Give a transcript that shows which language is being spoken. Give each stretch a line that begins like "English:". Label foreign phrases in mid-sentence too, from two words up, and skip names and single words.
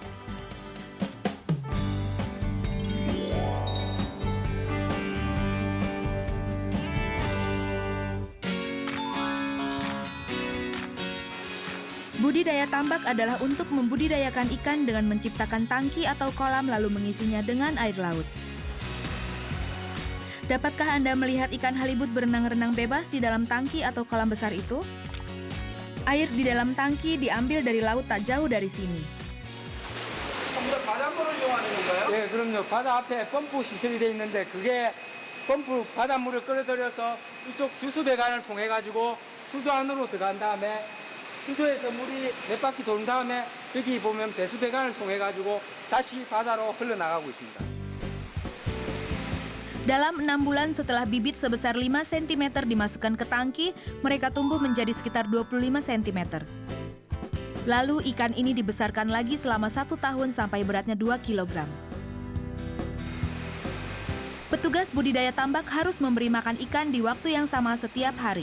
Indonesian: Budidaya tambak adalah untuk membudidayakan ikan dengan menciptakan tangki atau kolam lalu mengisinya dengan air laut. Dapatkah Anda melihat ikan halibut berenang-renang bebas di dalam tangki atau kolam besar itu? Air di dalam tangki diambil dari laut tak jauh dari sini.
Korean: 바닷물을 이용하는 건가요? 네, 그럼요. 바다 앞에 펌프 시설이 돼 있는데 그게 펌프 바닷물을 끌어들여서 이쪽 주수배관을 통해 가지고 수조 안으로 들어간 다음에 수조에서 물이 몇 바퀴 도는 다음에 저기 보면 배수대관을 통해 가지고 다시 바다로 흘러나가고 있습니다.
Indonesian: Dalam 6 bulan setelah bibit sebesar 5 cm dimasukkan ke tangki, mereka tumbuh menjadi sekitar 25 cm. Lalu ikan ini dibesarkan lagi selama 1 tahun sampai beratnya 2 kg. Petugas budidaya tambak harus memberi makan ikan di waktu yang sama setiap hari.